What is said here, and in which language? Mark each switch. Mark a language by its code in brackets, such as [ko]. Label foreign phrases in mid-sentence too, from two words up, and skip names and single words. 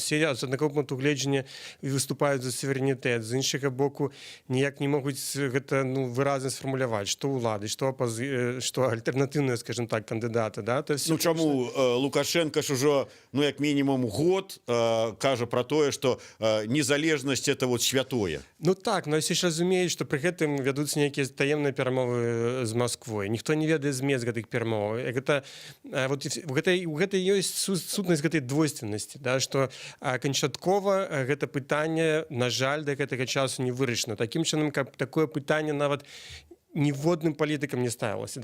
[be] Все з аднаго пункту гледжання выступаюць за суверэнітэт, з іншага боку ніяк не могуць гэта выразна сфармуляваць, што ўлады, што альтэрнатыўныя, [ru] скажем так, [be] кандыдаты. Да? Ну чаму Лукашенко ж ужо, як мінімум год кажа пра тое, што незалежнасць [ru] это вот [be] святое. Ну так, но ўсе ж разумеюць, што пры гэтым вядуцца нейкія таемныя перамовы з Масквой. Ніхто не ведае змест гэтых перамоваў. Гэта ёсць сутнасць гэтай двойственнасці, да, што канчаткова гэта пытанне, на жаль, да гэтага часу не вырашана. Такім чынам, каб такое пытанне нават ніводным палітыкам не ставілася.